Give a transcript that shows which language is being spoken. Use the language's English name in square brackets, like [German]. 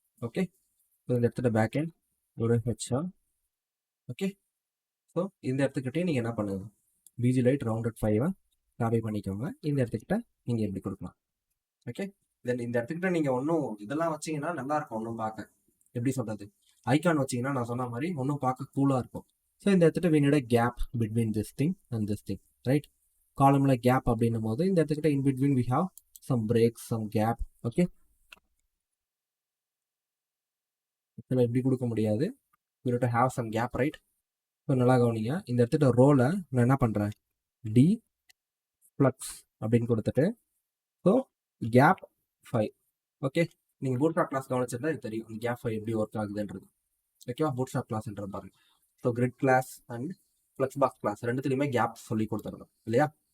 [Tamil] Okay, so இந்த இடத்துல back end ஒரு HR. ஓகே, ஸோ இந்த இடத்துக்கிட்டே நீங்கள் என்ன பண்ணுங்க, BG லைட் ரவுண்டட் 5 காப்பி பண்ணிக்கோங்க. இந்த இடத்துக்கிட்ட நீங்கள் எப்படி கொடுக்கலாம். ஓகே, தென் இந்த இடத்துக்கிட்ட நீங்கள் ஒன்றும் இதெல்லாம் வச்சிங்கன்னா நல்லா இருக்கும். ஒன்றும் பார்க்க எப்படி சொல்கிறது, ஐகான் வச்சிங்கன்னா நான் சொன்ன மாதிரி ஒன்றும் பார்க்க கூலாக இருக்கும். ஸோ இந்த இடத்துல [English] we need a gap between this thing and this thing, right? [Tamil] காலமில் gap அப்படின்னும் போது இந்த இடத்துக்கிட்ட [English] in between we have some breaks, some gap. [Tamil] Okay, இதில் எப்படி கொடுக்க முடியாது, [English] we need to have some gap, right? [Tamil] So நல்லா கவனிங்க. இந்த இடத்துல ரோலை நான் என்ன பண்ணுறேன், டி ஃப்ளக்ஸ் அப்படின்னு கொடுத்துட்டு ஸோ கேப் 5. ஓகே, நீங்கள் பூட்ஸ்ட்ராப் கிளாஸ் கவனிச்சிருந்தா இது தெரியும் இந்த கேப் 5 எப்படி ஒர்க் ஆகுதுன்றது. ஓகேவா, பூட்ஸ்ட்ராப் கிளாஸ்ன்ற பாருங்க. So grid class and flux box class ரெண்டுத்துலையுமே gap சொல்லி கொடுத்துருந்தோம் இல்லையா.